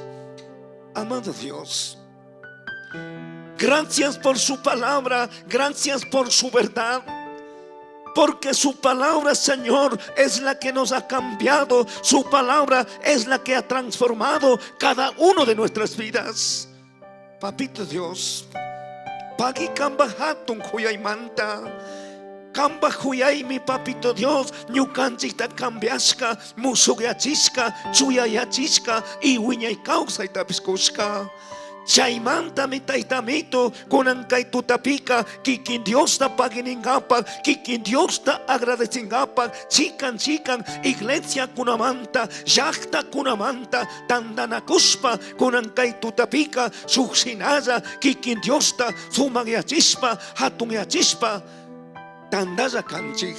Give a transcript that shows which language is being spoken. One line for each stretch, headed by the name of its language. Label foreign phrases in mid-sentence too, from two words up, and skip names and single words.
Spanish: Amado Dios, gracias por su palabra, gracias por su verdad. Porque su palabra, Señor, es la que nos ha cambiado. Su palabra es la que ha transformado cada uno de nuestras vidas.
Quechua: Papito Dios, pagi kamba hatun huyay manta, kamba huyay mi papito Dios, ñukanchikta cambiashka, musugyachishka, chuyayachishka y wiñay kawsaytapis kushka. Chaymanta mi taytamito kunan kay tutapika kikin Dios ta paginingapak, kikin Dios ta agradecingapak, chikan iglesia kunamanta, llakta kunamanta, tandanakuspa kunan kay tutapika suxinaya, kikin Dios ta sumagyachispa, hatunyachispa, tandaya kanchik.